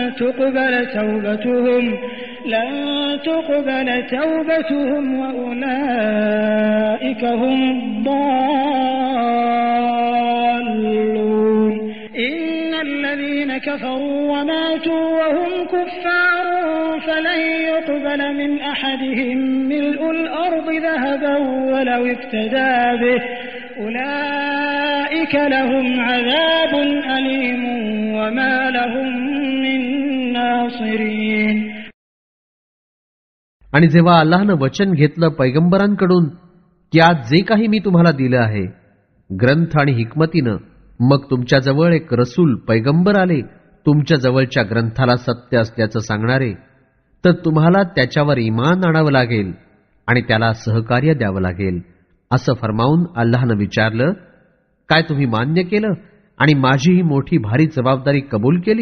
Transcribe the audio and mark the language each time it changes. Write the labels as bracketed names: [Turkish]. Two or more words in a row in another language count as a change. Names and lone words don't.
[Arabic] تقبل توبتهم وأولئك هم الضالون إن الذين كفروا وماتوا وهم كفار فلن يقبل من أحدهم ملء الأرض ذهبا ولو افتدى به أولئك لهم عذاب أليم وما لهم من ناصرين. [Marathi] आणि जेव्हा अल्लाहनं वचन घेतलं पैगंबरांकडून की आज जे काही मी तुम्हाला दिलं आहे ग्रंथ आणि हिकमतीनं, मग तुमच्याजवळ एक रसूल पैगंबर आले तुमच्या जवळच्या ग्रंथाला सत्य असल्याचं सांगणारे, तर तुम्हाला त्याच्यावर ईमान आणावं लागेल आणि त्याला सहकार्य द्यावं लागेल असं फरमावून अल्लाहनं विचारलं, काय तुम्ही मान्य केलं आणि माझी ही मोठी भारी जबाबदारी कबूल केली?